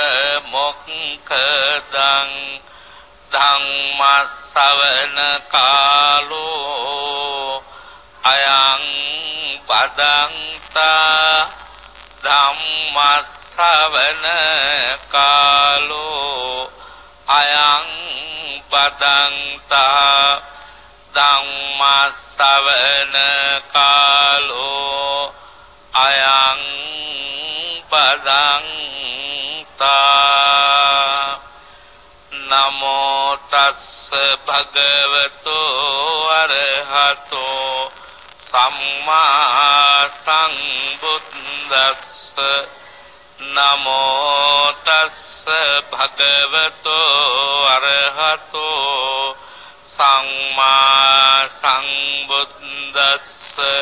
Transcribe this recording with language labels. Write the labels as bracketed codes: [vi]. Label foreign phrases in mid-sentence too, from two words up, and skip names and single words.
[pi] මොක්ඛදං ධම්ම ශ්‍රවණ කාලෝ අයං පදංතා ධම්ම ශ්‍රවණ කාලෝ අයං පදංතා ධම්ම ශ්‍රවණ කාලෝ අයං පදංතා නමෝ තස්ස භගවතු අරහතෝ සම්මා සම්බුද්දස්ස නමෝ තස්ස භගවතු අරහතෝ සම්මා සම්බුද්දස්ස